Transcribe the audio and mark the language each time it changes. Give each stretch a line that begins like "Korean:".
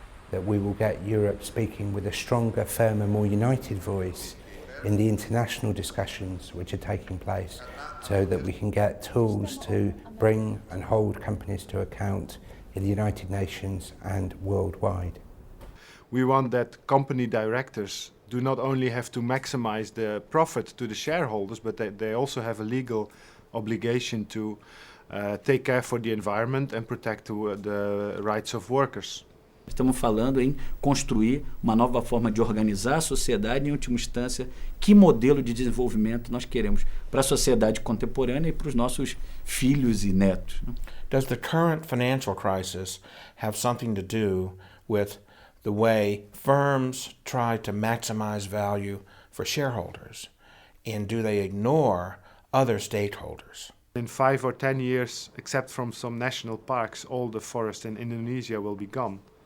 English: That we will get Europe speaking with a stronger, firmer, more united voice in the international discussions which are taking place so that we can get tools to bring and hold companies to account in the United Nations and worldwide. We want that company directors do not only have to maximize the profit to the shareholders, but they also have a legal obligation to take care for the environment and protect the rights of workers.
Portuguese: Estamos falando em construir uma nova forma de organizar a sociedade, em última instância, que modelo de desenvolvimento nós queremos para a sociedade contemporânea e para os nossos filhos e netos.
English: Does the current financial crisis have something to do with the way firms try to maximize value for shareholders? And do they ignore other stakeholders? In 5 or 10 years, except from some national parks, all the forest in Indonesia will be gone.